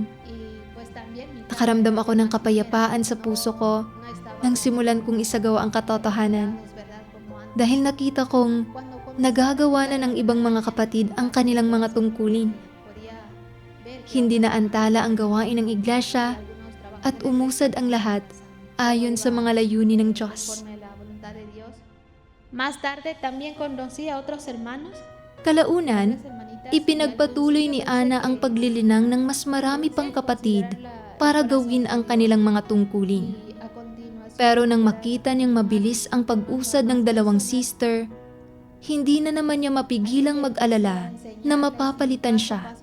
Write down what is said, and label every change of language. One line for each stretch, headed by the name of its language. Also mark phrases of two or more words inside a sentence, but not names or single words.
Filipino: Nakaramdam ako ng kapayapaan sa puso ko nang simulan kong isagawa ang katotohanan. Dahil nakita kong nagagawa na ng ibang mga kapatid ang kanilang mga tungkulin. Hindi na antala ang gawain ng iglesia at umusad ang lahat ayon sa mga layunin ng Diyos.
Spanish: Más tarde también conocí a otros hermanos.
Filipino: Kalaunan, ipinagpatuloy ni Ana ang paglilinang ng mas marami pang kapatid para gawin ang kanilang mga tungkulin. Pero nang makita niyang mabilis ang pag-usad ng dalawang sister, hindi na naman niya mapigilang mag-alala na mapapalitan siya.